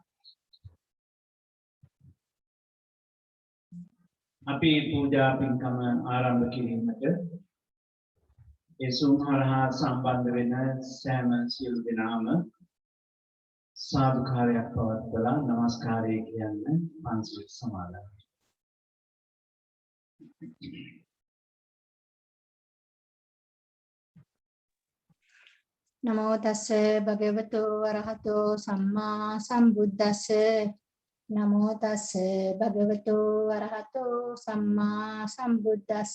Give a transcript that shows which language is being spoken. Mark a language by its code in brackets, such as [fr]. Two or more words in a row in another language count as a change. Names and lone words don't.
[si] අපි පූජා පින්කම ආරම්භ කිරීමට ඒ Zoom හරහා සම්බන්ධ වෙන සෑම සියලු දෙනාම සාදුකාරයක් පවත්වලා නමස්කාරය කියන්න පන්සිල් සමාදන්. [pi] නමෝ තස්ස භගවතු වරහතෝ සම්මා සම්බුද්දස්ස. නමෝ තස්ස භගවතු වරහතෝ සම්මා සම්බුද්දස්ස.